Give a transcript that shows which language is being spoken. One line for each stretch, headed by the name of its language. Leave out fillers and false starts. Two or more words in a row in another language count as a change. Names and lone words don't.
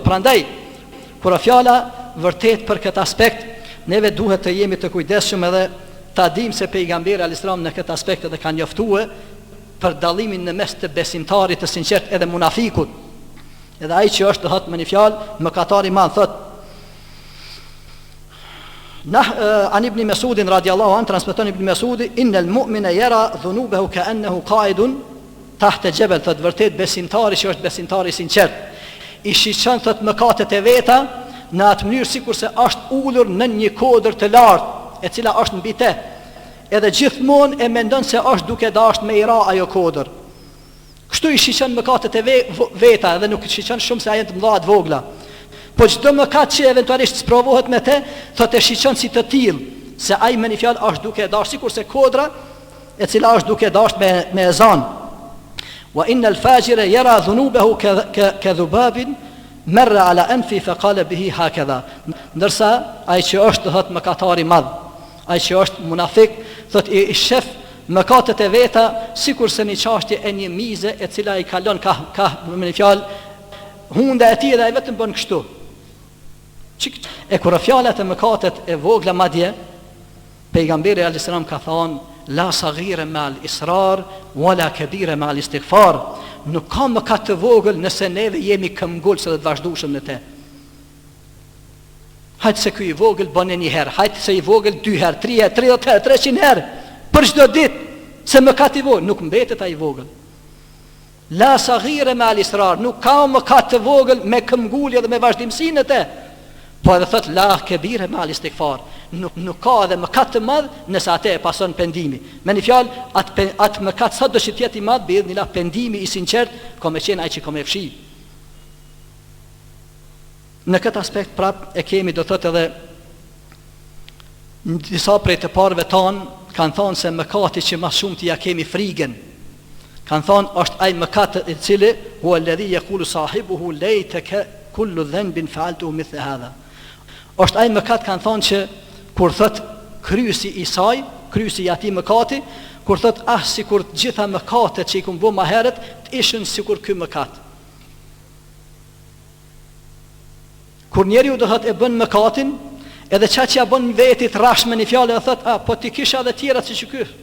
Albanian: Prandaj, kur fjala vërtet për këtë aspekt, neve duhet të jemi të kujdesshëm edhe ta dim se pejgamberi al-Islam në këtë aspekt edhe ka njoftuar për dallimin në mes të besimtarit të sinqert edhe munafikut. Edhe ai që është thot me një fjalë mëkatari madh thot:
Arabic: عن ابن مسعود رضي الله عنه,
Albanian: transmeton ibn Mas'udi:
Arabic: إن المؤمن يرى ذنوبه كأنه قاعد تحت جبل.
Albanian: Thot vërtet besimtari që është besimtari i sinqert i shiqon thot mëkatet e veta në atë mënyrë sikurse është ulur në një kodër të lartë e cila është mbi te, edhe gjithmonë e mendon se është duke dashur me i ra ajo kodër. Kështu i shiqon mëkatet e veta, edhe nuk i shiqon shumë se ajo të mëdha të vogla. Po çdo mëkat që eventualisht sprovohet me te, thotë e shiqon si të tillë, se ai me një fjalë është duke dashur sikurse kodra e cila është duke dashur me ezan.
Arabic: وإن الفاجر يرى ذنوبه كذباب مر على أنفه فقال به هكذا.
Albanian: Ndërsa ai që është thot mëkatari i madh, ai që është munafik, thot i shef mëkatet e veta sikurse një çështje e një mize e cila i kalon ka me një fjalë hunda e tij dhe ai vetëm bën kështu. E kur fjalat e mëkatet e vogla madje, pejgamberi
Arabic: عليه السلام
Albanian: ka thonë:
Arabic: لا صغيرة مع الإصرار ولا كبيرة مع الاستغفار.
Albanian: Nuk ka mëkat të vogël nëse neve jemi këmbgulës dhe të vazhdueshëm në te. Hajtë se ky i vogël bën një herë, hajtë se i vogël 2 herë, 3 herë, 30 herë, 300 herë për çdo ditë, se mëkat i vogël nuk mbetet ai i vogël.
Arabic: لا صغيرة مع الإصرار,
Albanian: nuk ka mëkat të vogël me këmbgulje dhe me vazhdimsi në te. Po edhe thot
Arabic: لا كبيرة مع الاستغفار,
Albanian: nuk ka edhe mëkat të madh nëse atë e pason pendimi. Me një fjalë, atë mëkat sa do të jetë i madh, biidhnillah pendimi i sinqert, ka me qenë ai që ka me fshi. Në këtë aspekt prap e kemi do thot edhe disa prej të parëve tanë kanë thonë se mëkati që më shumë t'i ja kemi frigën, kanë thonë është ai mëkat i cili
Arabic: هو الذي يقول صاحبه ليت كل ذنب فعلته مثل هذا.
Albanian: Është ai mëkat, kanë thonë, që kur thot kryesi i saj, kryesi i atij mëkati, kur thot sikur të gjitha mëkatet që i kum bë më herët të ishin sikur ky mëkat. Kur njeriu do thot e bën mëkatin, edhe çka që ja bën vetit rrash me një fjalë, thot po ti kisha edhe tjerat siç ky.